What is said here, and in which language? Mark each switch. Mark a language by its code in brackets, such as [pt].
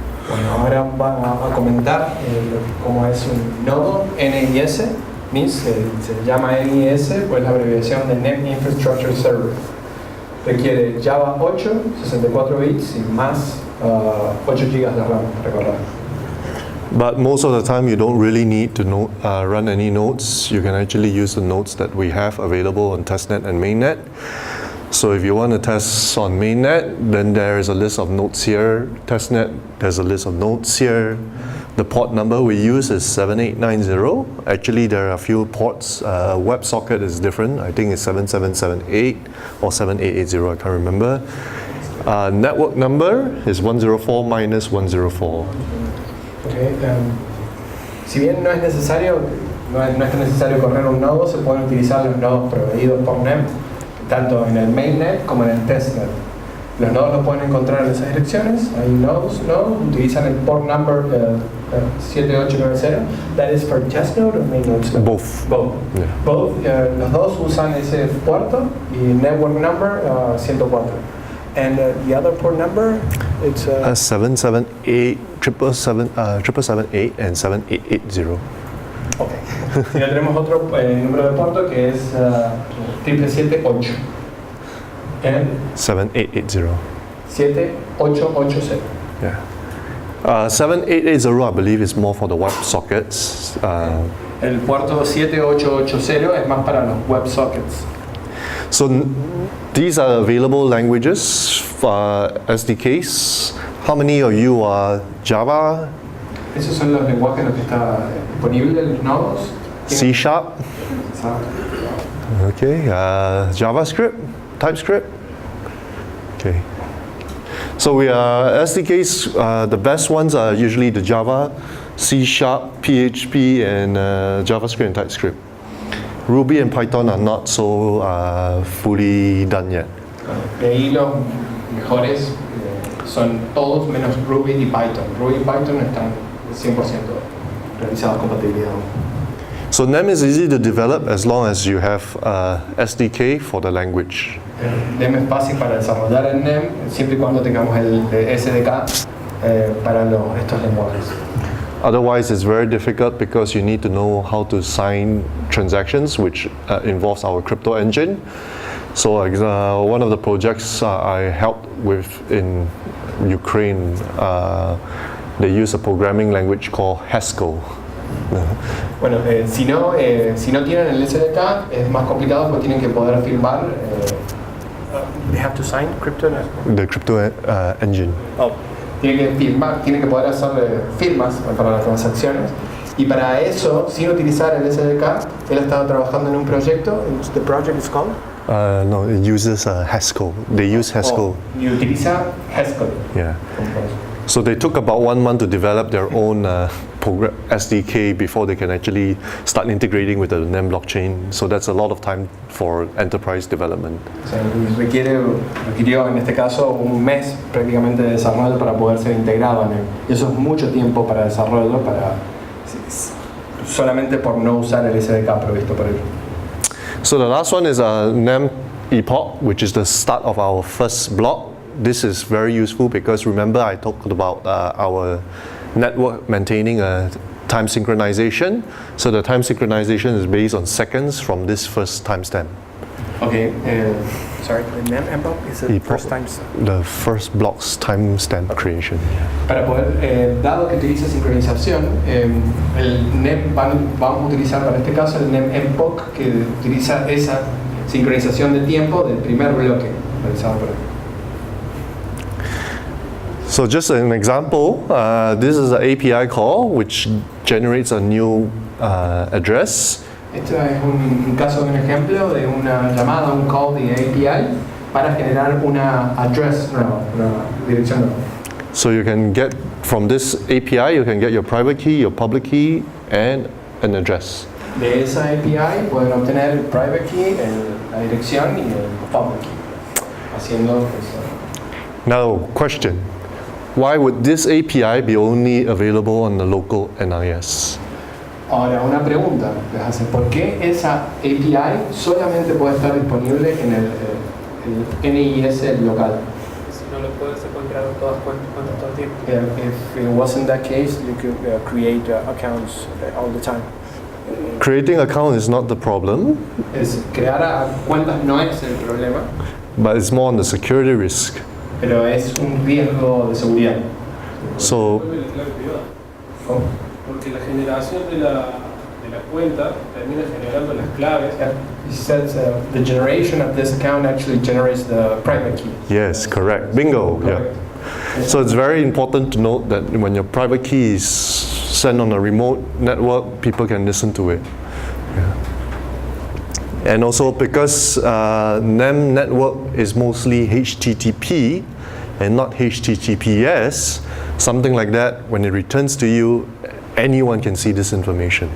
[es] Bueno, ahora vamos a comentar cómo es un nodo NIS. NIS se llama NIS, pues la abreviación de NEM Infrastructure Server. Requiere Java 8, 64 bits y más 8 GB de RAM, recordar. [en] But most of the time you don't really need to run any nodes. You can actually use the nodes that we have available on testnet and mainnet. So if you want to test on mainnet, then there is a list of nodes here. Testnet, there's a list of nodes here. The port number we use is 7890. Actually, there are a few ports. WebSocket is different. I think it's 7778 or 7880, I can't remember. Network number is 104 minus 104. Okay. [es] Si bien no es necesario correr un nodo, se pueden utilizar los nodos proveídos por NEM, tanto en el mainnet como en el testnet. Los nodos los pueden encontrar en esas direcciones. Hay nodes, utilizan el port number 7890. [en] That is for test node or main node? Both. Yeah. Both. [es] Los dos usan ese puerto y network number 104. [en] And the other port number, it's 778, 778 and 7880. Ok. [es] Y ya tenemos otro número de puerto que es 7778. [en] And 7880. 7880. Yeah. 7880, I believe, is more for the web sockets. [es] El puerto 7880 es más para los web sockets. [en] So these are available languages, SDKs. How many of you are Java? [es] Esos son los lenguajes en los que está disponible los nodos. [en] C#? Okay. JavaScript? TypeScript? Okay. So we are SDKs. The best ones are usually the Java, C#, PHP, and JavaScript and TypeScript. Ruby and Python are not so fully done yet. [es] De ahí los mejores son todos menos Ruby y Python. Ruby y Python están 100% realizados compatibilidad. [en] So NEM is easy to develop as long as you have SDK for the language. [es] NEM es fácil para desarrollar en NEM siempre y cuando tengamos el SDK para estos lenguajes. [en] Otherwise, it's very difficult because you need to know how to sign transactions, which involves our crypto engine. So one of the projects I helped with in Ukraine, they use a programming language called Haskell. [es] Bueno, si no tienen el SDK es más complicado porque tienen que poder firmar. [en] they have to sign crypto. The crypto engine. [es] Tienen que firmar, tienen que poder hacer firmas para las transacciones Y para eso, sin utilizar el SDK, él ha estado trabajando en un proyecto. [en] The project is called? No, it uses Haskell. They use Haskell. [es] Y utiliza Haskell. [en] Yeah. So they took about 1 month to develop their own SDK before they can actually start integrating with the NEM blockchain. So that's a lot of time for enterprise development. [es] O sea, requirió en este caso un mes prácticamente de desarrollo para poder ser integrado en él. Y eso es mucho tiempo para desarrollo, solamente por no usar el SDK provisto por él. [en] So the last one is a NEM epoch, which is the start of our first block. This is very useful because remember I talked about our network maintaining a time synchronization. So the time synchronization is based on seconds from this first timestamp. Okay, Sorry, the NEM epoch is the Epoch. first time. The first block's timestamp creation. [es] para poder, dado que utiliza sincronización, el NEM, vamos a utilizar para este caso el NEM epoch, que utiliza esa sincronización de tiempo del primer bloque realizado por él. [en] So just an example, this is an API call which generates a new address. [es] Esto es un caso de un ejemplo de una llamada, un call de API para generar una address nueva, una dirección nueva. [en] So you can get from this API, you can get your private key, your public key, and an address. [es] De esa API pueden obtener el private key, la dirección y el public key, haciendo eso. [en] Now, question. Why would this API be only available on the local NIS? [es] Ahora, una pregunta les hace, ¿por qué esa API solamente puede estar disponible en el NIS local? Si no lo puedes encontrar en todas cuentas todo el tiempo. [en] If it wasn't that case, you could Create accounts all the time. Creating account is not the problem, [es] crear cuentas no es el problema, [en] but it's more on the security risk. [es] pero es un riesgo de seguridad. [en] So, [es] Vuelve la clave privada, ¿Cómo? porque la generación de la cuenta termina generando las claves. [en] He says the generation of this account actually generates the private key. yes, correct. Bingo. Yeah. So it's very important to note that when your private key is sent on a remote network, people can listen to it. Yeah. And also because NEM network is mostly HTTP and not HTTPS, something like that, when it returns to you, anyone can see this information.